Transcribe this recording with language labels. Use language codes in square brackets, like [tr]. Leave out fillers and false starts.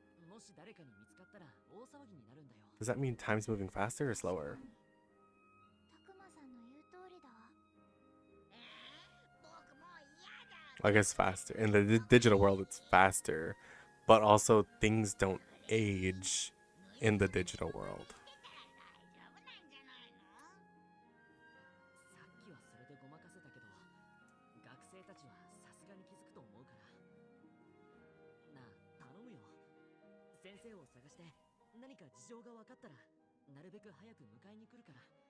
[ja] もし誰かに見つかったら大騒ぎになるんだよ。 [en] does that mean time's moving faster or slower? [ja] たくまさんの言う通りだわ。僕もう嫌だ。 [en] I guess faster. In the digital world, it's faster, but also things don't age in the digital world. [ja] 大丈夫なんじゃないの？さっきはそれでごまかせたけど、学生たちはさすがに気づくと思うから。なあ、頼むよ。先生を探して何か事情が分かったらなるべく早く迎えに来るから。